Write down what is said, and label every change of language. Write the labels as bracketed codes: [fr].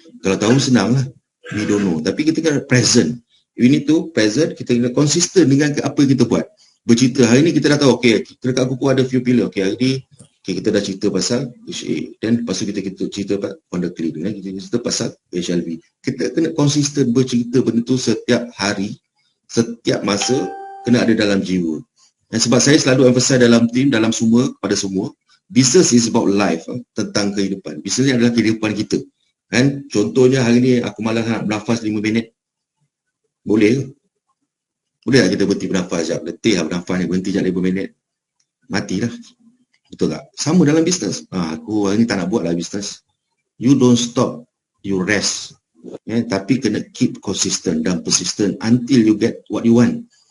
[ms] Kalau tahu senang lah, [en] we don't know. [ms] Tapi kita kena present. [en] We need to present, [ms] kita kena konsisten dengan apa yang kita buat. Bercerita, hari ni kita dah tahu, okay, kita dekat kuku ada few pillar. Okay, hari ni kita dah cerita pasal HA, dan lepas tu kita cerita pasal Wonder Clean, kita cerita pasal HLV. Kita kena konsisten bercerita benda tu setiap hari, setiap masa, kena ada dalam jiwa. Dan sebab saya selalu emphasize dalam team, dalam semua, kepada semua, [en] business is about life, [ms] tentang kehidupan. Business ni adalah kehidupan kita. Contohnya hari ni aku malas nak bernafas 5 minit. Boleh ke? Boleh tak kita berhenti bernafas sekejap? Letih lah bernafas ni, berhenti sekejap 5 minit. Matilah. Betul tak? Sama dalam bisnes. Aku hari ni tak nak buat lah bisnes. [en] You don't stop, you rest. [ms] Tapi kena [en] keep consistent [ms] dan [en] persistent until you get what you want.